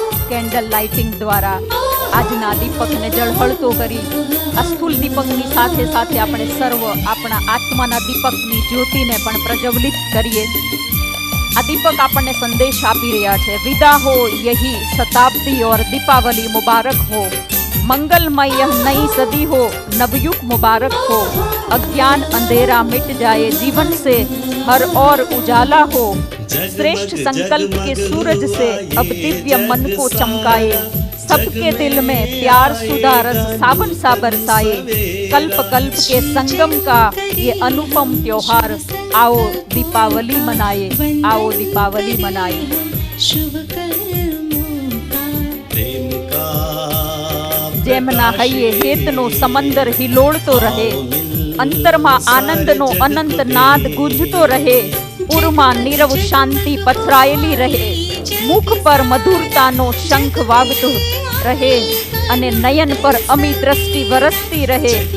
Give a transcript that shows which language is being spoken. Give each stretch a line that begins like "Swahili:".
Gujarati: Candle lighting દ્વારા આજના દીપકને ઝળહળતો કરી આ સ્થૂલ દીપકની સાથે સાથે આપણે સર્વ આપણા આત્માના દીપકની જ્યોતિને પણ પ્રજ્વલિત કરીએ. આ દીપક આપણને સંદેશ આપી રહ્યા છે.
Hindi: વિદા હો યહી શતાબ્દી और दीपावली मुबारक हो. मंगलमय यह नई सदी हो, नवयुग मुबारक हो. अज्ञान अंधेरा मिट जाए जीवन से, हर और उजाला हो. श्रेष्ठ संकल्प के सूरज से अब दिव्य मन को चमकाए. सबके दिल में प्यार सुधा रस सावन सा बरसाए. कल्प कल्प के संगम का ये अनुपम त्योहार, आओ दीपावली मनाए, आओ दीपावली मनाए. शुभ कर्मों का
Gujarati: જેમના હૈયે હેતનો સમંદર હિલોળતો રહે, અંતરમાં આનંદનો અનંત નાદ ગુંજતો રહે. પૂરમાં નીરવ શાંતિ પથરાયેલી રહે, મુખ પર મધુરતાનો શંખ વાગતો રહે અને નયન પર અમી દ્રષ્ટિ વરસતી રહે.